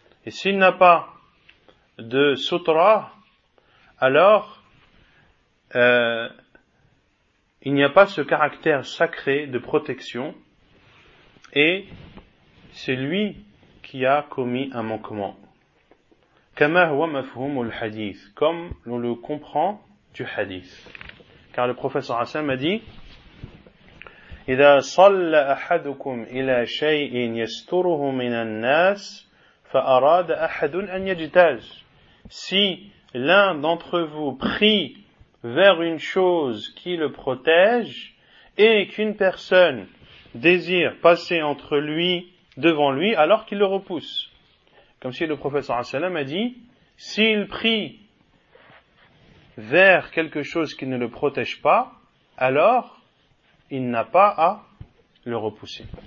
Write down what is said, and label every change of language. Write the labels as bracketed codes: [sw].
[fr] Et s'il n'a pas de sutra, alors il n'y a pas ce caractère sacré de protection, et c'est lui qui a commis un manquement. [ar] كَمَا هُوَ مَفْهُومُ الْحَدِيثِ, [fr] comme l'on le comprend du hadith. Car le professeur Hassan m'a dit, [ar] إذا صلى أحدكم إلى شيء يستره من الناس فأراد أحد أن يجتاز. [fr] Si l'un d'entre vous prie vers une chose qui le protège et qu'une personne désire passer entre lui, devant lui, alors qu'il le repousse. Comme si le professeur Hassan a dit, s'il prie vers quelque chose qui ne le protège pas, alors il n'a pas à le repousser.